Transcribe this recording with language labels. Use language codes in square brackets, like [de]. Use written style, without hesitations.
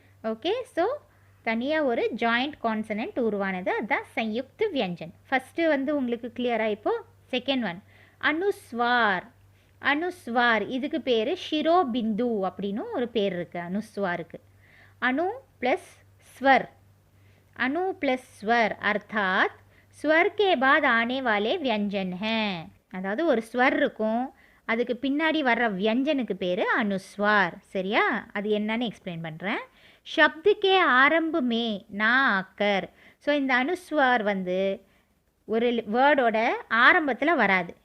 [ta] Okay, so தனியாக ஒரு joint consonant உருவானது. அதுதான் சயுக்த் வியஞ்சன். ஃபஸ்ட்டு வந்து உங்களுக்கு கிளியராக. இப்போது செகண்ட் ஒன் அனுஸ்வார். அனுஸ்வார் இதுக்கு பேர் ஷிரோபிந்து அப்படின்னு ஒரு பேர் இருக்குது அனுஸ்வாருக்கு. அணு ப்ளஸ் स्वर. [hi] अनु प्लस स्वर अर्थात स्वर के बाद आने वाले व्यंजन हैं. [ta] அதாவது ஒரு ஸ்வர் இருக்கும், அதுக்கு பின்னாடி வர்ற வியஞ்சனுக்கு பேர் அனுஸ்வார். சரியா? அது என்னன்னு எக்ஸ்பிளைன் பண்ணுறேன். [hi] ஷப்து கே ஆரம்பு மே நா ஆக்கர். [ta] ஸோ இந்த அனுஸ்வார் வந்து ஒரு வேர்டோட ஆரம்பத்தில் வராது.